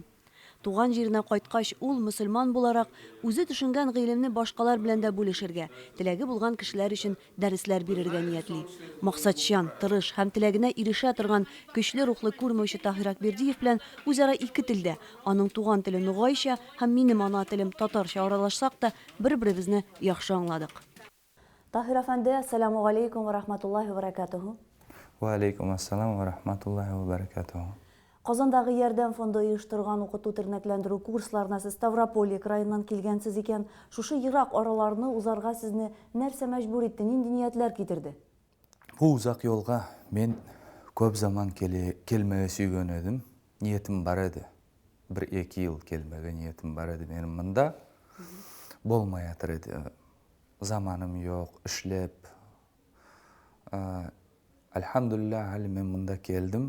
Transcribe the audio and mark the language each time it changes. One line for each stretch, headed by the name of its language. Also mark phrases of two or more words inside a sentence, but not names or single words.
Tatar: Туган җиренә кайткач, ул мөселман буларак үзе төшенгән гыйлемне башкалар белән дә бүлешергә, теләге булган кешеләр өчен дәресләр бирергә ниятли. Максатчан, тырыш һәм теләгенә ирешә торган көчле рухлы күрмәүче Таһир Акбердиев белән үзара ике телдә, аның туган теле нугайча һәм минем ана телем татарча аралашсак та, бер-беребезне яхшы аңладык. Таһир әфәнде,
Arabic: السلام عليكم ورحمة الله وبركاته. وعليكم السلام ورحمة الله وبركاته.
Tatar: Казандагы Ярдәм фонды оештырган укыту тернәкләндерү курсларына сез Ставрополь краеннан килгәнсез икән, шушы ерак араларны узарга сезне нәрсә мәҗбүр итте, нинди ниятләр китерде?
Nogai: Бу узак юлга мен көп заман келмәгә сөйгән идем. Ниятем бар иде. 1-2 ел келмәгә ниятем бар иде. Менем монда булмай ятыр иде. Заманым юк, эшләп. Әлхәмдүлилләһ, әле мен монда келдим.